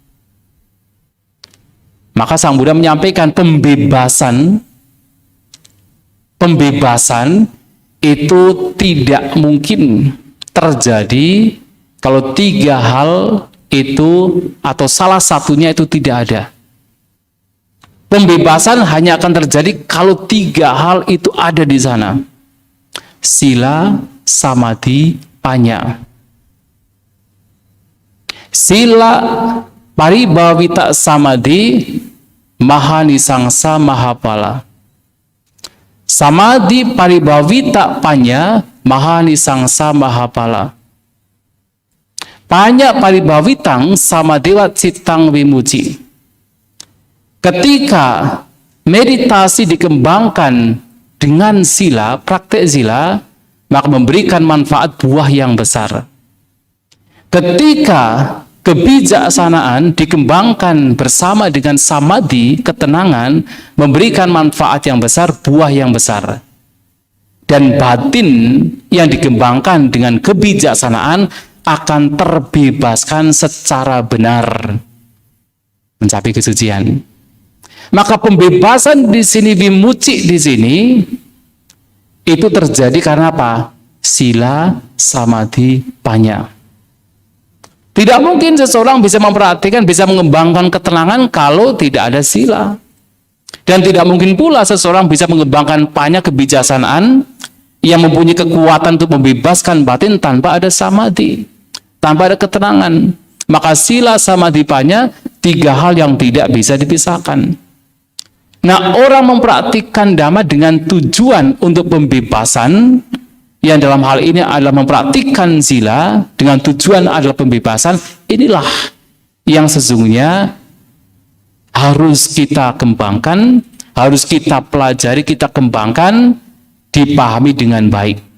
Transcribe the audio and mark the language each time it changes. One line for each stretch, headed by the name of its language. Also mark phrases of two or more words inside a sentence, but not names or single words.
Indonesian: Maka Sang Buddha menyampaikan pembebasan itu tidak mungkin terjadi kalau 3 hal itu atau salah satunya itu tidak ada. Pembebasan hanya akan terjadi kalau 3 hal itu ada di sana.
Pali: Sila, samadhi, panya. Sila paribhavita samadhi, mahanisangsa mahapala. Samadhi paribhavita panya, mahanisangsa mahapala. Panya paribhavitang samadewa cittang vimuci.
Indonesian: Ketika meditasi dikembangkan dengan sila, praktek sila, maka memberikan manfaat buah yang besar. Ketika kebijaksanaan dikembangkan bersama dengan samadhi, ketenangan, memberikan manfaat yang besar, buah yang besar. Dan batin yang dikembangkan dengan kebijaksanaan akan terbebaskan secara benar, mencapai kesucian. Maka pembebasan di sini, vimucci di sini, itu terjadi karena apa?
Pali: Sila, samadhi, panya.
Indonesian: Tidak mungkin seseorang bisa memperhatikan, bisa mengembangkan ketenangan kalau tidak ada sila. Dan tidak mungkin pula seseorang bisa mengembangkan panya, kebijaksanaan, yang mempunyai kekuatan untuk membebaskan batin tanpa ada samadhi, tanpa ada ketenangan.
Pali: Maka sila, samadhi, panya,
Indonesian: tiga hal yang tidak bisa dipisahkan. Nah, orang mempraktikkan dhamma dengan tujuan untuk pembebasan, yang dalam hal ini adalah mempraktikkan sila dengan tujuan adalah pembebasan, inilah yang sesungguhnya harus kita kembangkan, harus kita pelajari, kita kembangkan, dipahami dengan baik.